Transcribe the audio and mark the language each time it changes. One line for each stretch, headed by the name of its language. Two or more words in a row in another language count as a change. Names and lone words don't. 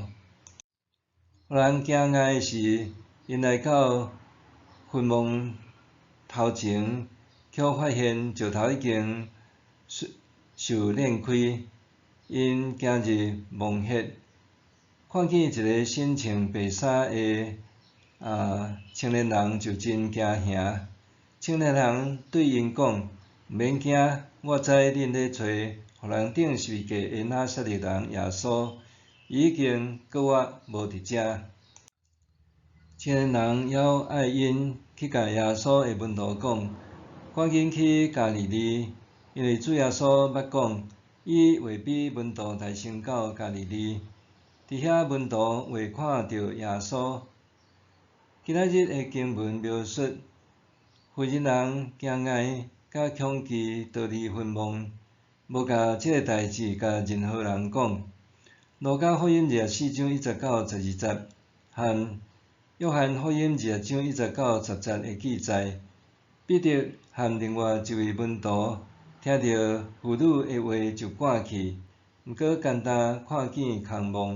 Min Nan Chinese: 互人惊讶的是，因来到坟墓头前，却发现石头已经受裂开。因行入墓穴，看见一个身穿白衫的青年人，就真惊吓。青年人对因讲：毋免惊，我知恁咧找互人钉十字架的拿撒勒人耶稣，伊已经搁活，无伫遮。青年人还爱因去甲耶稣的门徒讲，赶紧去加利利，因为主耶稣捌讲，伊会比门徒大先到加利利，伫遐门徒会看到耶稣。今仔日的经文描述，妇人惊讶甲恐惧逃离坟墓，无甲即个代志甲任何人讲。路加福音24章1节到12节，和约翰福音20章1节到10节的记载，彼得和另外一位门徒听到妇女的话就赶去，毋过简单看见空墓。